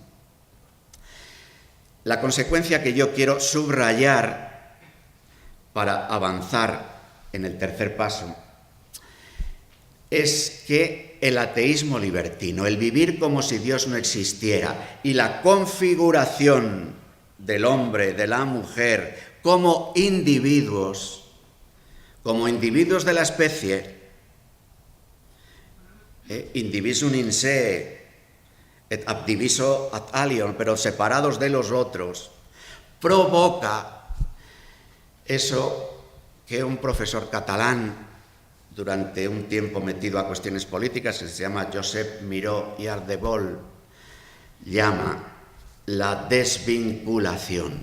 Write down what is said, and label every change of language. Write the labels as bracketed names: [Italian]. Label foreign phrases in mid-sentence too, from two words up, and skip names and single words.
[Spanish] La consecuencia que yo quiero subrayar para avanzar en el tercer paso es que el ateísmo libertino, el vivir como si Dios no existiera y la configuración del hombre, de la mujer, como individuos de la especie, [Latin] indivisum in se, et ab diviso ad alium, [Spanish] pero separados de los otros, provoca eso que un profesor catalán, durante un tiempo metido a cuestiones políticas, que se llama Josep Miró i Ardèvol, llama la desvinculación.